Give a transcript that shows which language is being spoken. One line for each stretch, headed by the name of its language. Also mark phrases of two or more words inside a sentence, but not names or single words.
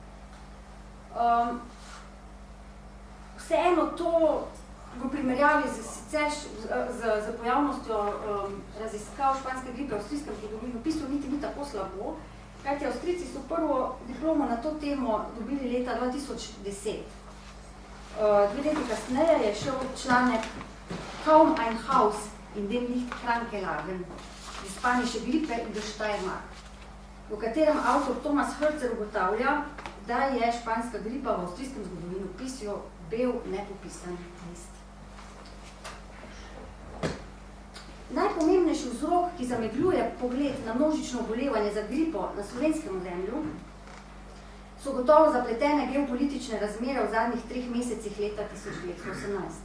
Slovenian: Vseeno to v primerjavi z pojavnostjo raziskav španske gripe v avstrijskem zgodovinopisu niti ni tako slabo, kajti Avstrijci so prvo diplomo na to temo dobili leta 2010. 2 leti kasneje je šel članek Kaum ein Haus in dem nicht kranke lagen, iz Spanische Gripe in der Steiermark, v katerem avtor Thomas Hölzer ugotavlja, da je španska gripa v avstrijskem zgodovinopisju bel nepopisan list. Najpomembnejši vzrok, ki zamegljuje pogled na množično obolevanje za gripo na slovenskem ozemlju, so gotovo zapletene geopolitične razmere v zadnjih 3 mesecih leta 1918.